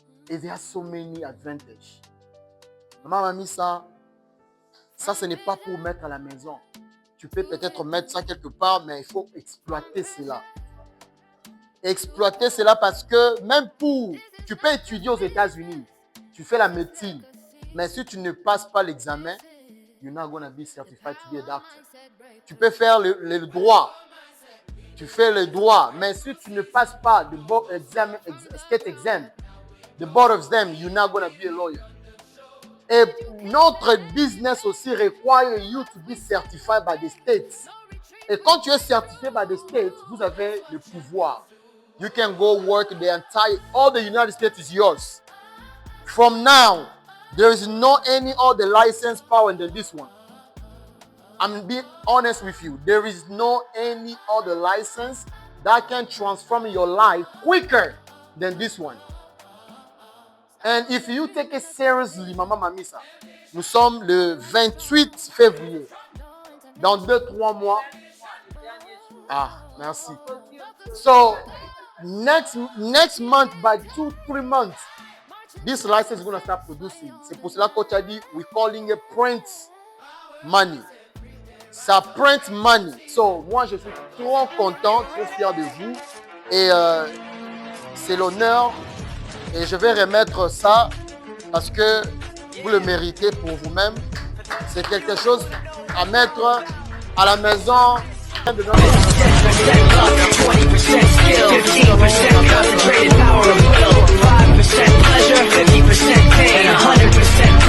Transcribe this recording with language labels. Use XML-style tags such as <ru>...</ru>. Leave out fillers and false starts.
<en>And there are so many advantages.</en> <fr>Maman, mamie, ça, ce n'est pas pour mettre à la maison. Tu peux peut-être mettre ça quelque part, mais il faut exploiter cela. Exploiter cela parce que même tu peux étudier aux États-Unis, tu fais la médecine, mais si tu ne passes pas l'examen,</fr> <en>you're not going to be certified to be a doctor.</en> <fr>Tu peux faire le droit, tu fais le droit, mais si tu ne passes pas</fr> <en>the board exam, state exam, the board exam, you're not going to be a lawyer.</en> <fr>Et notre business aussi</fr> <en>require you to be certified by the states.</en> <fr>Et quand tu es certifié</fr> <en>by the states,</en> <fr>vous avez le pouvoir.</fr> <en>You can go work all the United States is yours. From now, there is no any other license power than this one. I'm being honest with you. There is no any other license that can transform your life quicker than this one. And if you take it seriously, Maman Mamisa,</en> <fr>nous sommes le 28 février. Dans 2-3 mois. Ah, merci.</fr> <en>So, next month, by 2-3 months, this license is going to start producing.</en> <fr>C'est pour cela que tu as dit,</fr> <en>we're calling it print money.</en> <fr>Ça</fr> <en>print money.</en> <fr>So, moi, je suis trop content, trop fier de vous. Et c'est l'honneur. Et je vais remettre ça parce que vous le méritez pour vous-même. C'est quelque chose à mettre à la maison.</fr> <en>20% skill, 15% concentrated power of will, 5% pleasure, 50% pain, 100%</en>